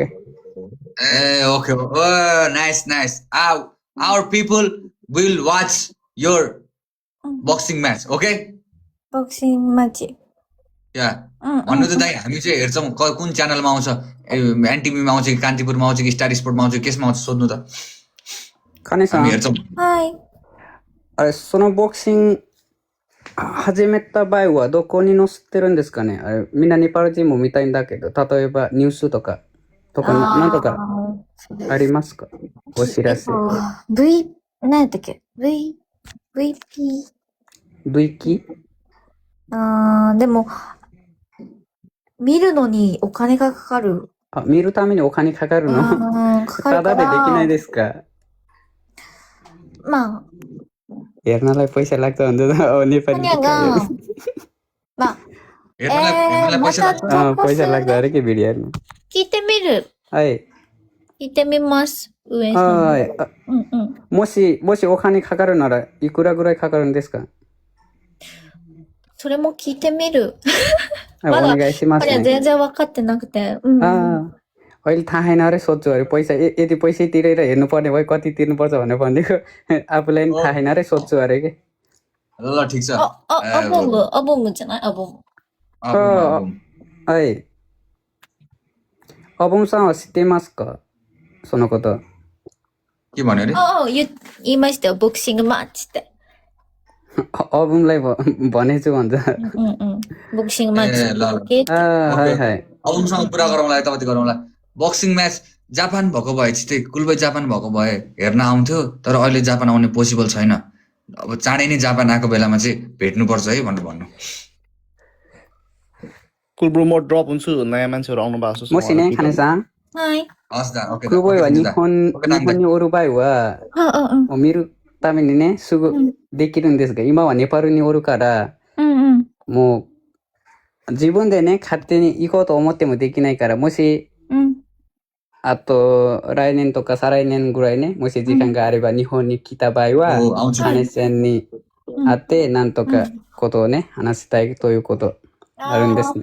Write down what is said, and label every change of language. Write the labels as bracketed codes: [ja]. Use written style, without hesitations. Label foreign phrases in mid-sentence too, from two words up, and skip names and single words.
[en] a okay nice our people will watch your boxing match okay boxing match [ne] या भन्नु त दाइ हामी चाहिँ हेर्छौं कुन च्यानलमा आउँछ एनटिभीमा आउँछ कि कान्तिपुरमा आउँछ कि स्टार स्पोर्टमा आउँछ केसमा आउँछ सोध्नु त हामी हेर्छौं हाई [ja] あれそのボクシング始めた場合はどこに載せてるんですかねあれみんなネパール人も見たいんだけど例えばニュースとかなんとかありますかお知らせ V 何やったっけ VP でも見るのにお金がかかるあ、見るためにお金かかるのかかるただでできから、ないですかまあ、 [ne] हेर्नलाई पैसा लाग्छ भने त अब नेपाली 하냐가, 막, हेर्नलाई पैसा लाग्छ पैसा लाग्छ [ja] また [ne] अरे के भिडियो हेर्नु [ja] 聞いてみる。はい聞いてみます。上さん。はいうんうん。もしお金かかるならいくらぐらいかかるんですかそれも聞いてみる。はいまだお願いしますこれはね全然分かってなくて。うん。 [ne] अहिले थाहा छैन अरे सोध्छु अरे पैसा यति पैसा तिरेर हेर्नुपर्ने भयो कति तिर्नुपर्छ भनेर भनिदिएको आफूलाई नि थाहा छैन अरे सोध्छु अरे के ल ठिक छ [ja] अबोम じゃないअबोम。はいアボンさんは知っていますかそのこと。 [ne] के भन्यो अरे [ja] 言いましたよ。ボクシングマッチって。 [ne] अबुमलाई भनेछु भन्छ [ja] ボクシングマッチ。はいはい [ne] अबुमसँग कुरा गरौँला यताउति गरौँला [en] boxing match [ne] जापान भएको भए चाहिँ कुलबै जापान भएको भए हेर्न आउँथ्यो तर अहिले जापान आउने पोसिबल छैन अब चाँडै नै जापान आएको बेलामा चाहिँ भेट्नुपर्छ है भनेर भन्नु कुल ब्रो म ड्रप हुन्छु नयाँ मान्छेहरु आउनु भएको छ [ja] もしね、金さん、はい。 [ne] हस् दा ओके [ja] クルボイは日 [ne] दा [ja] 本におる場合は、もう見るためにね、すぐできるんですが、今はネパールにおるから、もう自分でね、勝手に行こうと思ってもできないから、もし、あと来年とか再来年ぐらいね、もし時間があれば日本に来た場合は、金さんに会ってなんとかことをね、話したいということあるんですね。